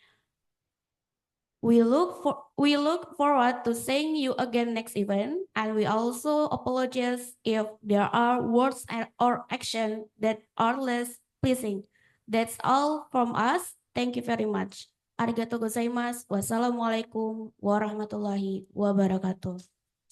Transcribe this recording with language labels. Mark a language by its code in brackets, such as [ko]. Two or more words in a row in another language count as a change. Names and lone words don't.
[en] We look forward to seeing you again next event, and we also apologize if there are words or action that are less pleasing. That's all from us. Thank you very much. [ja] ありがとうございます. [ar] والسلام عليكم ورحمة الله وبركاته.